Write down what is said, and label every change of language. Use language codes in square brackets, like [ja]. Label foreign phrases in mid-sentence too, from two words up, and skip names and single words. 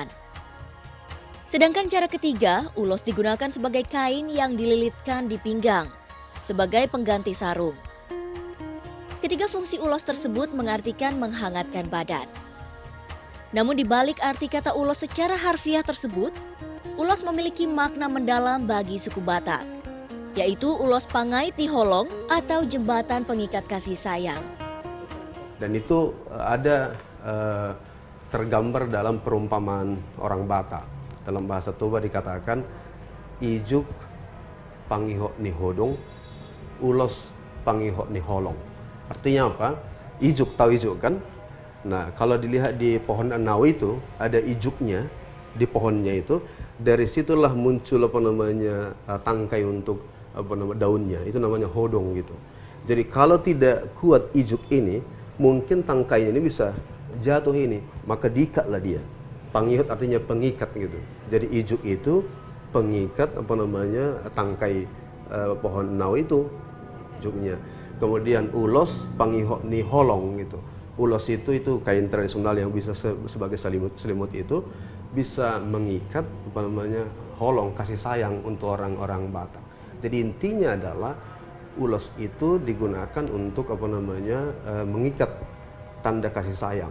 [id] Sedangkan cara ketiga, ulos digunakan sebagai kain yang dililitkan di pinggang, sebagai pengganti sarung. Ketiga fungsi ulos tersebut mengartikan menghangatkan badan. Namun di balik arti kata ulos secara harfiah tersebut, ulos memiliki makna mendalam bagi suku Batak, yaitu [bbc] ulos pangait di holong [id] atau jembatan pengikat kasih sayang. Dan itu ada tergambar dalam perumpamaan orang Batak. Dalam bahasa Toba dikatakan [bbc] ijuk pangihok ni hodong, ulos pangihok ni holong. [id] Artinya apa? Ijuk, tahu ijuk kan? Nah, kalau dilihat di pohon enau itu ada ijuknya di pohonnya itu, dari situlah muncul tangkai untuk daunnya. Itu namanya hodong gitu. Jadi kalau tidak kuat ijuk ini, mungkin tangkainya ini bisa jatuh ini, maka diikatlah dia. Pangihot artinya pengikat gitu. Jadi ijuk itu pengikat tangkai pohon enau itu ijuknya. Kemudian [bbc] ulos pangihot ni holong [id] gitu. Ulos itu kain tradisional yang bisa sebagai selimut itu bisa mengikat holong kasih sayang untuk orang-orang Batak. Jadi intinya adalah ulos itu digunakan untuk mengikat tanda kasih sayang.